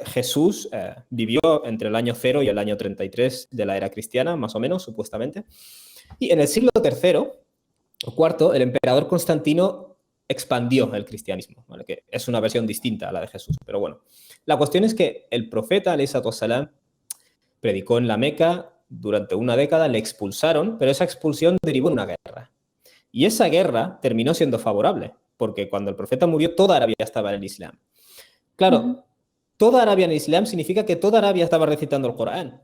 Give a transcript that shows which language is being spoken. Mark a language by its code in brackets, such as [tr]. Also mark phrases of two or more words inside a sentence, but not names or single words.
[es] Jesús vivió entre el año 0 y el año 33 de la era cristiana, más o menos, supuestamente, y en el siglo III o cuarto, el emperador Constantino expandió el cristianismo, ¿vale? Que es una versión distinta a la de Jesús. Pero bueno, la cuestión es que el profeta, [ar] عليه الصلاة والسلام, [es] predicó en la Meca durante una década, le expulsaron, pero esa expulsión derivó en una guerra. Y esa guerra terminó siendo favorable, porque cuando el profeta murió, toda Arabia estaba en el Islam. Claro, toda Arabia en el Islam significa que toda Arabia estaba recitando el Corán.